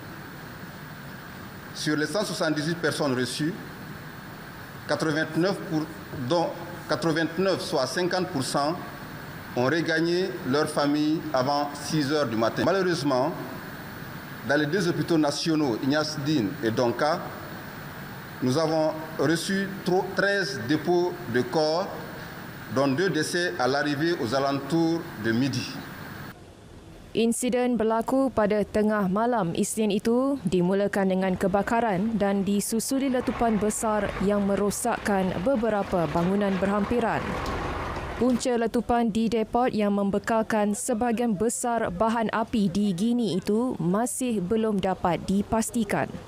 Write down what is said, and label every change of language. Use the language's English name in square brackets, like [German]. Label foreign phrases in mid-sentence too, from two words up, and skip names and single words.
[French] Sur les 178 personnes reçues, dont 89, soit 50%, ont regagné leur famille avant 6 heures du matin. Malheureusement, dans les deux hôpitaux nationaux, Ignace Dine et Donka, nous avons reçu 13 dépôts de corps, dont 2 décès à l'arrivée aux alentours de midi. [Malay] Insiden berlaku pada tengah malam Isnin itu dimulakan dengan kebakaran dan disusuli letupan besar yang merosakkan beberapa bangunan berhampiran. Punca letupan di depot yang membekalkan sebahagian besar bahan api di Guinea itu masih belum dapat dipastikan.